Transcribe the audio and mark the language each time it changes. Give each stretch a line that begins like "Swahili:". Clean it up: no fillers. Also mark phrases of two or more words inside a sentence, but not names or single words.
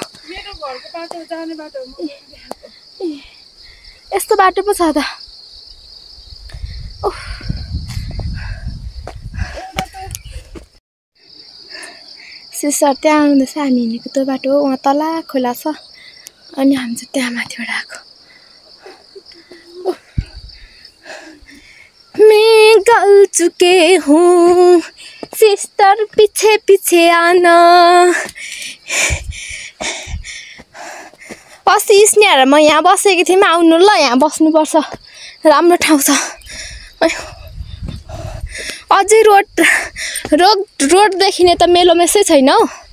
Nepali: यस्तो बाटो पो छ त। सिस्टर त्यहाँ आउँदैछ, हामी हिँडेको त्यो बाटो हो। वहाँ तल खोला छ अनि हामी चाहिँ त्यहाँ माथिबाट आएको।
Hindi: मैं गल चुके हूँ सिस्टर पीछे पीछे आना।
Nepali: अस्ति स्नेहर म यहाँ बसेको थिएँ, आउनु ल, यहाँ बस्नुपर्छ, राम्रो ठाउँ छ। अझै रोड देखिने त मेलो मेसै छैन हौ।